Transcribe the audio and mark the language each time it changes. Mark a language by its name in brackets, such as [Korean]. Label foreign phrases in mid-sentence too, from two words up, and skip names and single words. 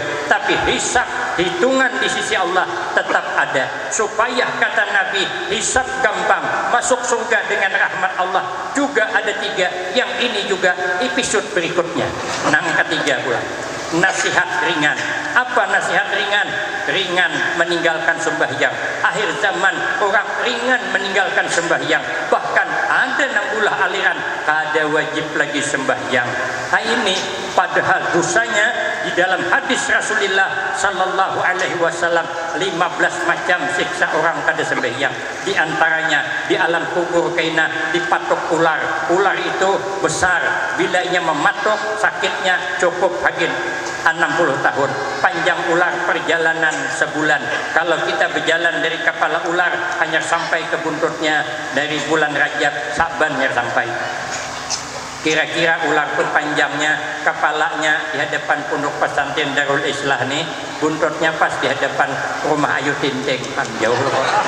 [Indonesian] Tapi hisab, hitungan di sisi Allah tetap ada. Supaya kata Nabi, hisab gampang, masuk surga dengan rahmat Allah. Juga ada 3, yang ini juga episode berikutnya. [Banjar] Nang ketiga pula, nasihat ringan. [Indonesian] Apa nasihat ringan? Ringan meninggalkan sembahyang. Akhir zaman orang ringan meninggalkan sembahyang. [Banjar] Bahkan ada nambulah aliran kada wajib lagi sembahyang. [Indonesian] Ini padahal dosanya di dalam hadis Rasulullah [Arabic] صلى الله عليه وسلم [Indonesian] 15 macam siksa orang kada sembahyang. [Banjar] Di antaranya di alam kubur kaina dipatok ular. Ular itu besar, bila ia mematok sakitnya cukup hagin 60 tahun. [Indonesian] Panjang ular perjalanan sebulan. Kalau kita berjalan dari kepala ular hanya sampai ke buntutnya, dari bulan Rajab Sa'ban ya sampai. Kira-kira ular pun panjangnya, kepalanya di hadapan pondok pesantren Darul Islah nih, buntutnya pas di hadapan rumah Ayu Tinting, kan jauh loh.